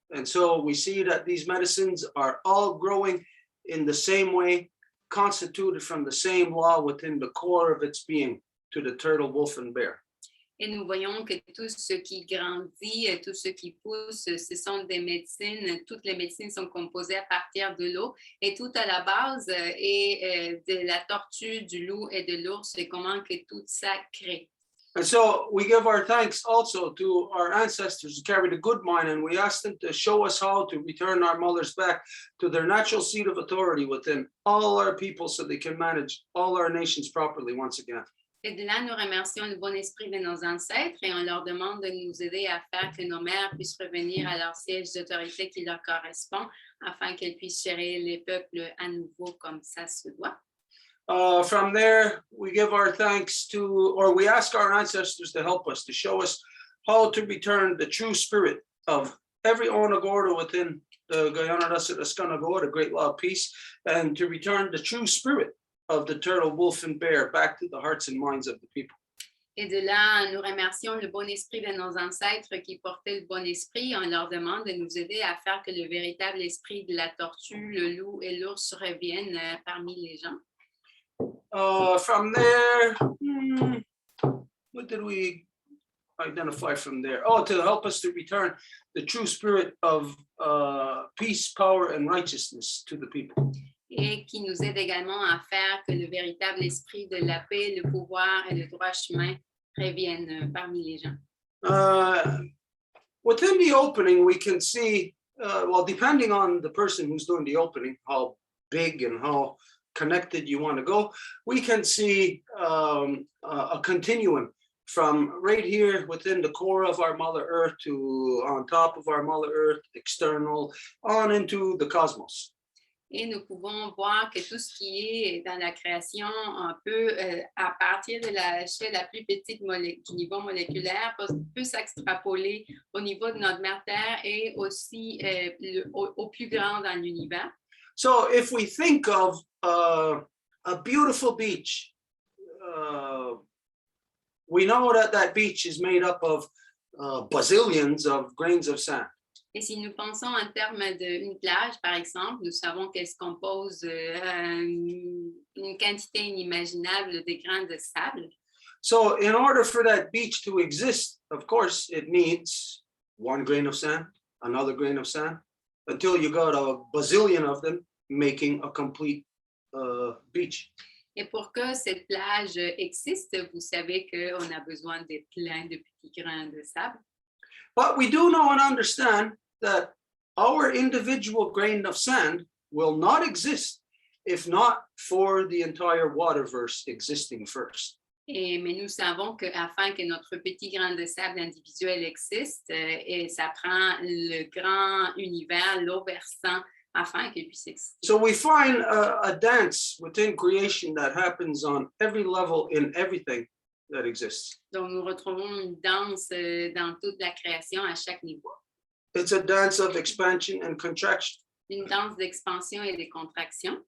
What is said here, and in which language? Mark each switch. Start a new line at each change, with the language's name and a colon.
English: And so we see that these medicines are all growing in the same way, constituted from the same law within the core of its being, to the turtle, wolf, and bear.
French: Et nous voyons que tout ce qui grandit, tout ce qui pousse, ce sont des médecines. Toutes les médecines sont composées à partir de l'eau. Et tout à la base est de la tortue, du loup et de l'ours et comment que tout ça crée.
English: And so we give our thanks also to our ancestors who carried a good mind, and we ask them to show us how to return our mothers back to their natural seat of authority within all our people so they can manage all our nations properly once again.
French: Et de là, nous remercions le bon esprit de nos ancêtres et on leur demande de nous aider à faire que nos mères puissent revenir à leur siège d'autorité qui leur correspond afin qu'elles puissent gérer les peuples à nouveau comme ça se doit.
English: From there, we give our thanks to, or we ask our ancestors to help us, to show us how to return the true spirit of every Onagordo within the Guyana the Great Law of Peace, and to return the true spirit of the turtle, wolf, and bear back to the hearts and minds of the people.
French: Et de là, nous remercions le bon esprit de nos ancêtres qui portaient le bon esprit. On leur demande de nous aider à faire que le véritable esprit de la tortue, le loup et l'ours reviennent parmi les gens.
English: From there, what did we identify from there? Oh, to help us to return the true spirit of peace, power, and righteousness to the people.
French: Et qui nous aide également à faire que le véritable esprit de la paix, le pouvoir et le droit chemin reviennent parmi les gens.
English: Within the opening, we can see, well, depending on the person who's doing the opening, how big and how connected you want to go, we can see a continuum from right here within the core of our Mother Earth to on top of our Mother Earth, external, on into the cosmos.
French: Et nous pouvons voir que tout ce qui est dans la création, un peu à partir de la chaîne la plus petite du niveau moléculaire, peut s'extrapoler au niveau de notre mère Terre et aussi au plus grand dans l'univers.
English: So if we think of a beautiful beach, we know that that beach is made up of bazillions of grains of sand.
French: Et si nous pensons en termes d'une plage, par exemple, nous savons qu'elle se compose une quantité inimaginable de grains de sable.
English: So in order for that beach to exist, of course, it needs one grain of sand, another grain of sand, until you got a bazillion of them making a complete beach.
French: Et pour que cette plage existe, vous savez qu'on a besoin de plein de petits grains de sable.
English: But we do know and understand that our individual grain of sand will not exist if not for the entire waterverse existing first.
French: Mais nous savons qu'afin que notre petit grain de sable individuel existe, et ça prend le grand univers, l'eau versant, afin qu'il puisse exister.
English: So we find a dance within creation that happens on every level in everything that exists.
French: Donc, nous retrouvons une danse dans toute la création à chaque niveau.
English: It's a dance of expansion and contraction.
French: Une danse d'expansion et de contraction.